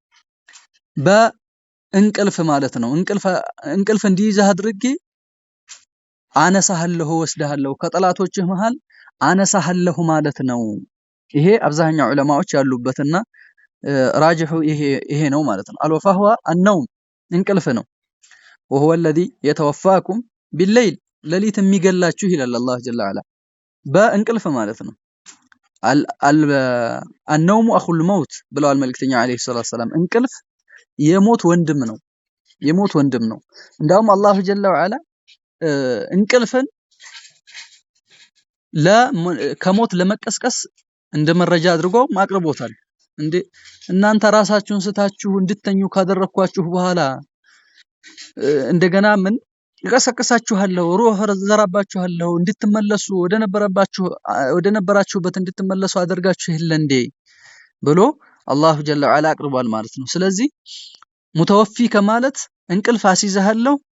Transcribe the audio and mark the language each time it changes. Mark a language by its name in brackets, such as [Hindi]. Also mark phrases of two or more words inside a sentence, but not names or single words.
[Amharic] በእንቅልፍ ማለት ነው። እንቅልፍ እንዲይዝህ አድርጌ አነሳሃለሁ ወስደሃለሁ ከጠላቶችህ መሃል አነሳሃለሁ ማለት ነው። ይሄ አብዛኛው ዑለማዎች ያሉበትና ራጅሑ ይሄ ነው ማለት ነው። [Arabic] الوفاة هي النوم [Amharic] እንቅልፍ ነው። [Arabic] وهو الذي يتوفاكم بالليل لليت [Amharic] የሚገላችሁ ይላል አላህ [Arabic] جل وعلا [Amharic] በእንቅልፍ ማለት ነው [Arabic] النوم اخو الموت [Amharic] ብለዋል መልእክተኛው [Arabic] عليه الصلاة السلام [Amharic] እንቅልፍ የሞት ወንድም ነው እንዳውም አላህ [Arabic] جل وعلا [Amharic] እንቅልፍን ከሞት ለመቀስቀስ እንደ መረጃ አድርጎ ማቅርቦታል እንዴ እናንተ ራሳችሁን ስታችሁ እንድትተኙ ካደረኳችሁ በኋላ እንደገና ምን ይቀሰቅሳችኋለሁ ሩህ ዘራባችኋለሁ እንድትመለሱ ወደ ነበራችሁበት እንድትመለሱ አደርጋችሁ ይል እንዴ ብሎ አላህ [Arabic] جل وعلا [Amharic] አቅርቧል ማለት ነው ስለዚህ ሙተወፊ ከማለት እንቅልፍ አሲዘሃለሁ